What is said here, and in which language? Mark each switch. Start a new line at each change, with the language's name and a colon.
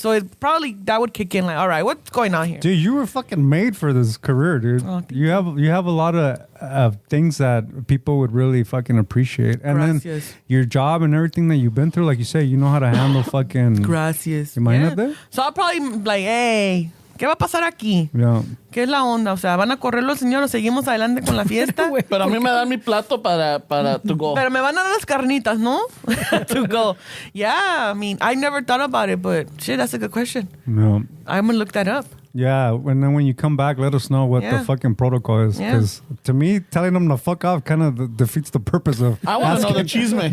English: So it probably that would kick in. Like, all right, what's going on here? Dude, you were fucking made for this career, dude. Oh, thank you have a lot of things that people would really fucking appreciate, and
Spanish: Gracias.
English: then your job and everything that you've been through, like you say, you know how to handle fucking.
Spanish: Gracias. Imagínate.
English: So I'll probably be like, hey,
Spanish: ¿qué va a pasar aquí?
English: Yeah.
Spanish: ¿Qué es la onda? O sea, ¿van a correr los señores? ¿Seguimos adelante con la fiesta? Pero a mí me dan mi plato para
English: to go.
Spanish: Pero me van a dar las carnitas, ¿no?
English: To go. Yeah, I mean, I never thought about it, but shit, that's a good question. No. I'm going to look that up. Yeah, and then when you come back, let us know what Yeah. the fucking protocol is. Yeah. Because to me, telling them to fuck off kind of defeats the purpose of. I want to know the chisme.